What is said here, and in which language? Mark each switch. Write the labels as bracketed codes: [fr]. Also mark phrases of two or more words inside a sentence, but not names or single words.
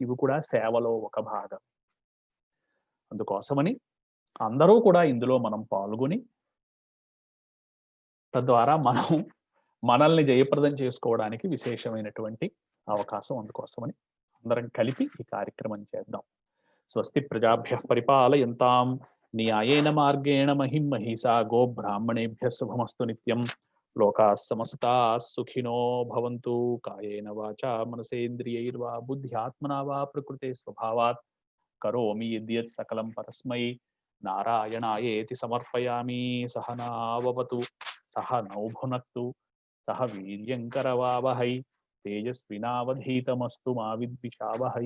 [te] ఇవి కూడా సేవలో ఒక భాగం. అందుకోసమని అందరూ కూడా ఇందులో మనం పాల్గొని, తద్వారా మనల్ని జయప్రదం చేసుకోవడానికి విశేషమైనటువంటి అవకాశం. అందుకోసమని అందరం కలిపి ఈ కార్యక్రమం చేద్దాం. [sa] స్వస్తి ప్రజాభ్యః పరిపాలయంతాం న్యాయేన మార్గేణ మహిం మహిషా గో బ్రాహ్మణేభ్యః శుభమస్తు నిత్యం. లోకాః సమస్తాః సుఖినో భవంతు. కాయేన వాచా మనసేంద్రియైర్వా బుద్ధ్యాత్మనా వా ప్రకృతే స్వభావాత్ కరోమి యద్యత్ సకలం పరస్మై నారాయణాయేతి సమర్పయామి. సహనావవతు సహనౌ భునక్తు సహ వీర్యం కరవావహై తేజస్వినావధీతమస్తు మా విద్విషావహై.